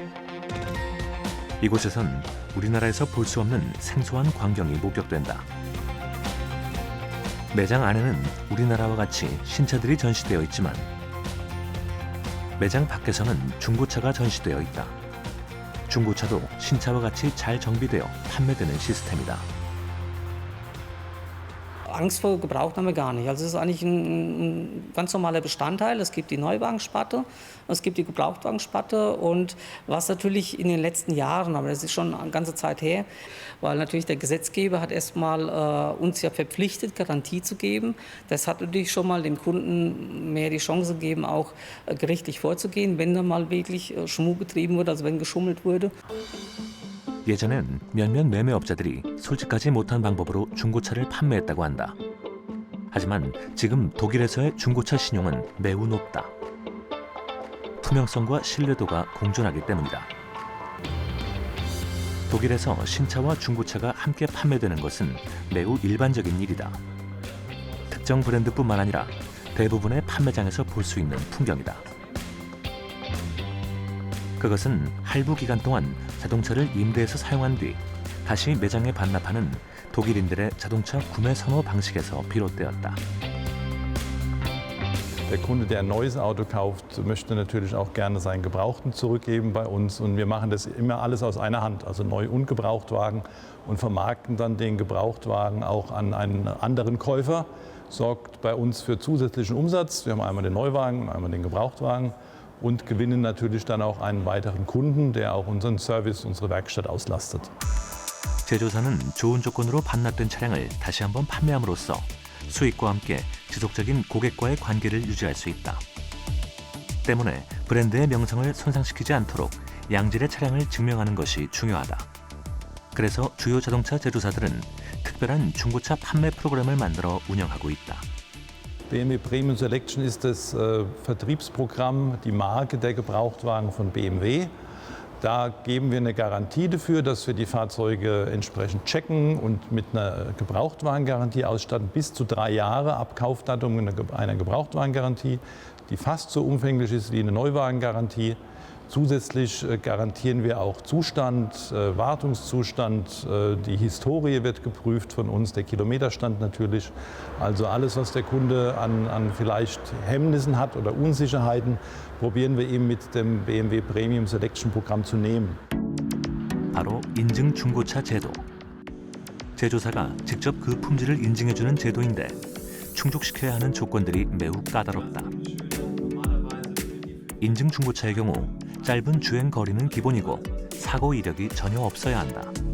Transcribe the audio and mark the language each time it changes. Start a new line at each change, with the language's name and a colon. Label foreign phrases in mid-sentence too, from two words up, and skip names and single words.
Korean: 이곳에선 우리나라에서 볼 수 없는 생소한 광경이 목격된다. 매장 안에는 우리나라와 같이 신차들이 전시되어 있지만 매장 밖에서는 중고차가 전시되어 있다. 중고차도 신차와 같이 잘 정비되어 판매되는 시스템이다.
German: Angst vor Gebraucht haben wir gar nicht. Also es ist eigentlich ein ganz normaler Bestandteil. Es gibt die Neuwagensparte, es gibt die Gebrauchtwagensparte und was natürlich in den letzten Jahren, aber das ist schon eine ganze Zeit her, weil natürlich der Gesetzgeber hat erstmal uns ja verpflichtet, Garantie zu geben. Das hat natürlich schon mal dem Kunden mehr die Chance gegeben, auch gerichtlich vorzugehen, wenn da mal wirklich Schmuh getrieben wurde, also wenn geschummelt wurde.
Korean: 예전엔 몇몇 매매업자들이 솔직하지 못한 방법으로 중고차를 판매했다고 한다. 하지만 지금 독일에서의 중고차 신용은 매우 높다. 투명성과 신뢰도가 공존하기 때문이다. 독일에서 신차와 중고차가 함께 판매되는 것은 매우 일반적인 일이다. 특정 브랜드뿐만 아니라 대부분의 판매장에서 볼 수 있는 풍경이다. 그것은 할부 기간 동안 자동차를 임대해서 사용한 뒤 다시 매장에 반납하는 독일인들의 자동차 구매 선호 방식에서 비롯되었다.
German: Der Kunde, der ein neues Auto kauft, möchte natürlich auch gerne seinen Gebrauchten zurückgeben bei uns. Und wir machen das immer alles aus einer Hand, also Neu- und Gebrauchtwagen, und vermarkten dann den Gebrauchtwagen auch an einen anderen Käufer. Sorgt bei uns für zusätzlichen Umsatz. Wir haben einmal den Neuwagen und einmal den Gebrauchtwagen. Und gewinnen natürlich dann auch einen weiteren Kunden, der auch unseren Service, unsere Werkstatt auslastet.
Korean: 제조사는 좋은 조건으로 반납된 차량을 다시 한번 판매함으로써 수익과 함께 지속적인 고객과의 관계를 유지할 수 있다. 때문에 브랜드의 명성을 손상시키지 않도록 양질의 차량을 증명하는 것이 중요하다. 그래서 주요 자동차 제조사들은 특별한 중고차 판매 프로그램을 만들어 운영하고 있다.
German: BMW Premium Selection ist das Vertriebsprogramm, die Marke der Gebrauchtwagen von BMW. Da geben wir eine Garantie dafür, dass wir die Fahrzeuge entsprechend checken und mit einer Gebrauchtwagengarantie ausstatten, bis zu 3 Jahre ab Kaufdatum einer Gebrauchtwagengarantie, die fast so umfänglich ist wie eine Neuwagengarantie. Zusätzlich garantieren wir auch Zustand, Wartungszustand, die Historie wird geprüft von uns, der Kilometerstand natürlich. Also alles, was der Kunde an vielleicht Hemmnissen hat oder Unsicherheiten, probieren wir ihm mit dem BMW Premium Selection Programm zu nehmen.
Korean: 바로 인증 중고차 제도. 제조사가 직접 그 품질을 인증해주는 제도인데 충족시켜야 하는 조건들이 매우 까다롭다. 인증 중고차의 경우 짧은 주행 거리는 기본이고 사고 이력이 전혀 없어야 한다.